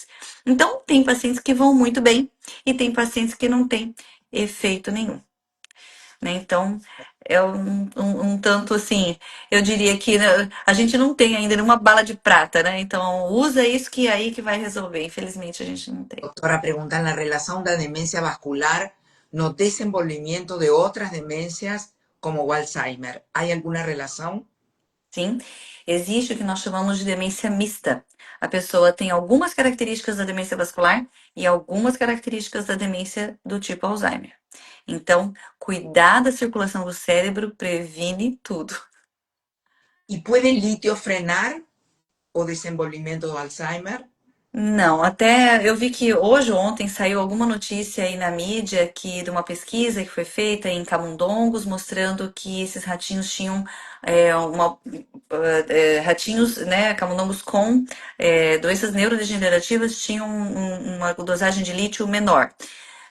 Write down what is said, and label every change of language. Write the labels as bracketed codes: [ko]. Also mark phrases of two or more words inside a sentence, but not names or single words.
[pt] Então, tem pacientes que vão muito bem e tem pacientes que não têm efeito nenhum, né? Então, é um tanto assim, eu diria que né, a gente não tem ainda nenhuma bala de prata, né? Então, usa isso que é aí que vai resolver. Infelizmente, a gente não tem. [es] Doctora, preguntan la relación de demencia vascular no desenvolvimiento de otras demencias como Alzheimer. ¿Hay alguna relación? [pt] Sim, existe o que nós chamamos de demência mista. A pessoa tem algumas características da demência vascular e algumas características da demência do tipo Alzheimer. Então, cuidar da circulação do cérebro previne tudo. [es] ¿Y puede el litio frenar o desenvolvimiento de Alzheimer? [pt] Não, até eu vi que hoje ou ontem saiu alguma notícia aí na mídia que de uma pesquisa que foi feita em camundongos mostrando que esses ratinhos tinham ratinhos, né, camundongos com doenças neurodegenerativas tinham uma dosagem de lítio menor.